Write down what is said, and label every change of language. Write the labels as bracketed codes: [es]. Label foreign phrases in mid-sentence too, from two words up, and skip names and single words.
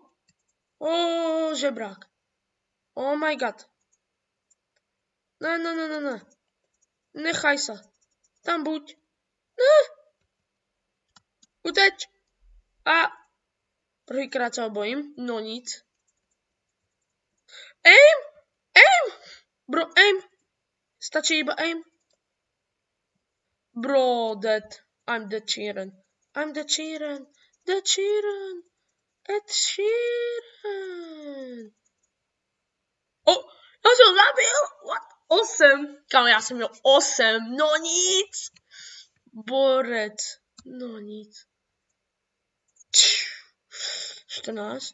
[en] Žebrák. Oh my god. [sk] No. Nechaj sa. Tam buď. No. Uteč. A. Prvýkrát sa bojím. No nic. [en] Aim. Bro, aim. [sk] Stačí iba [en] aim. Bro, dead. I'm Ed Sheeran. Oh, [sk] ja som zabil. [en] What? [sk] 8. Kámo, ja som měl 8. No nic. Borec. No nic. 14.